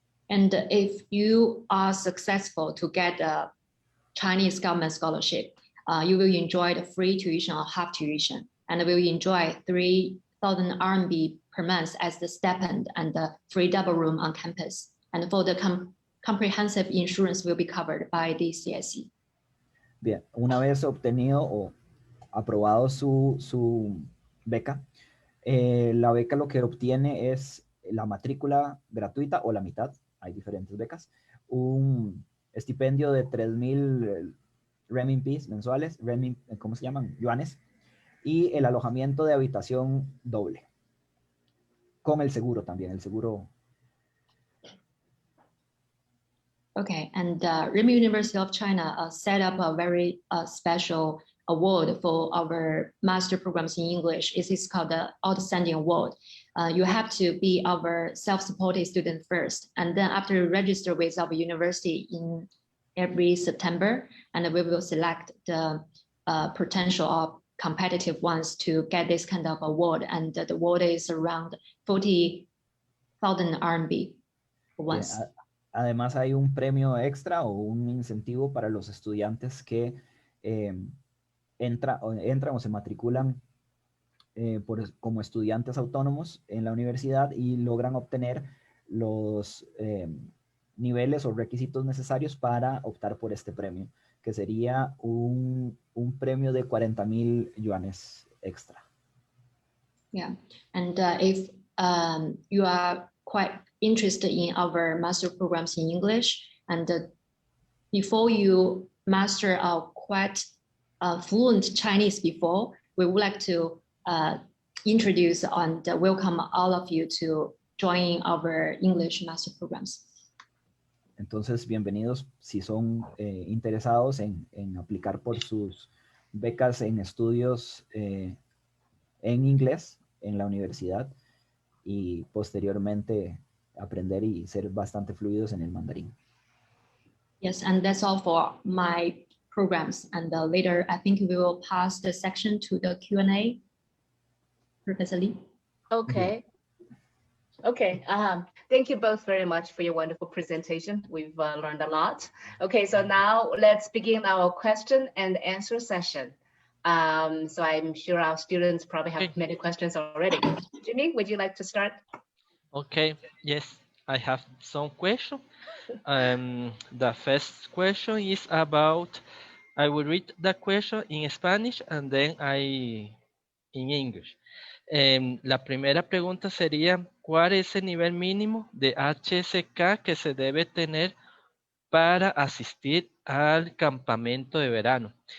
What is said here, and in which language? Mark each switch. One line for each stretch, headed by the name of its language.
English: And if you are successful to get a Chinese government scholarship, you will enjoy the free tuition or half tuition, and will enjoy 3,000 RMB per month as the stipend and the free double room on campus. And for the comprehensive insurance will be covered by the CSE.
Spanish: Bien, una vez obtenido o aprobado su beca, la beca lo que obtiene es la matrícula gratuita o la mitad, hay diferentes becas, un estipendio de 3,000 renminbis mensuales, ¿cómo se llaman? Yuanes, y el alojamiento de habitación doble, con el seguro también, el seguro.
English: Okay, and Renmin University of China set up a very special award for our master programs in English. It is called the Outstanding Award. You have to be our self-supported student first, and then after you register with our university in every September, and we will select the potential of competitive ones to get this kind of award, and the award is around 40,000 RMB once.
Spanish: Además hay un premio extra o un incentivo para los estudiantes que entran o se matriculan como estudiantes autónomos en la universidad y logran obtener los niveles o requisitos necesarios para optar por este premio, que sería un premio de 40,000 yuanes extra.
English: Yeah, and if you are quite interested in our master programs in English, and before you master quite fluent Chinese before, we would like to introduce and welcome all of you to join our English master programs.
Spanish: Entonces, bienvenidos si son interesados en aplicar por sus becas en estudios en inglés en la universidad y posteriormente aprender y ser bastante fluidos en el mandarín.
English: Yes, and that's all for my programs. And later, I think we will pass the section to the Q&A. Professor Lee. Okay. Okay. Thank you both very much for your wonderful presentation. We've learned a lot. Okay, so now let's begin our question and answer session. So I'm sure our students probably have many questions already. Jimmy, would you like to start? Okay, yes, I have some questions. The first question is about, I will read the question in Spanish and then in English.
Spanish: La primera pregunta sería, ¿cuál es el nivel mínimo de HSK que se debe tener para asistir al campamento de verano?